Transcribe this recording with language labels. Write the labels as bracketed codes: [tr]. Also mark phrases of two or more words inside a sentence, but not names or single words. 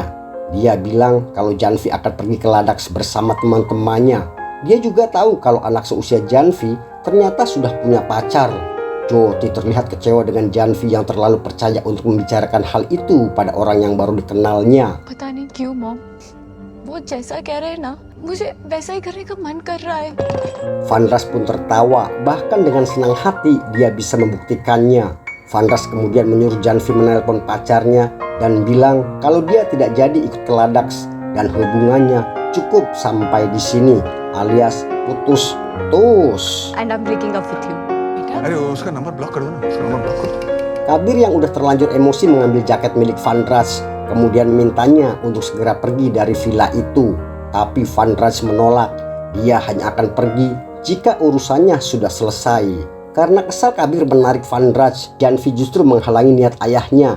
[id] Dia bilang kalau Janvi akan pergi ke Ladakh bersama teman-temannya. Dia juga tahu kalau anak seusia Janvi ternyata sudah punya pacar. Jyoti terlihat kecewa dengan Janvi yang terlalu percaya untuk membicarakan hal itu pada orang yang baru dikenalnya. [hi] पता नहीं क्यों मॉम वो जैसा कह रहे हैं ना मुझे वैसा ही करने का मन कर रहा है [id] Fandras pun tertawa, bahkan dengan senang hati dia bisa membuktikannya. Fandras kemudian menyuruh Janvi menelpon pacarnya dan bilang kalau dia tidak jadi ikut ke Ladakh dan hubungannya cukup sampai di sini, alias putus. [en] and I'm breaking up with you बेटा [hi] अरे उसका नंबर ब्लॉक कर दो ना, उसका नंबर ब्लॉक कर दो. [id] Kabir yang udah terlanjur emosi mengambil jaket milik Fandras, kemudian memintanya untuk segera pergi dari villa itu. Tapi Fandras menolak, dia hanya akan pergi jika urusannya sudah selesai. Karena kesal Kabir menarik Fandras, Janvi justru menghalangi niat ayahnya.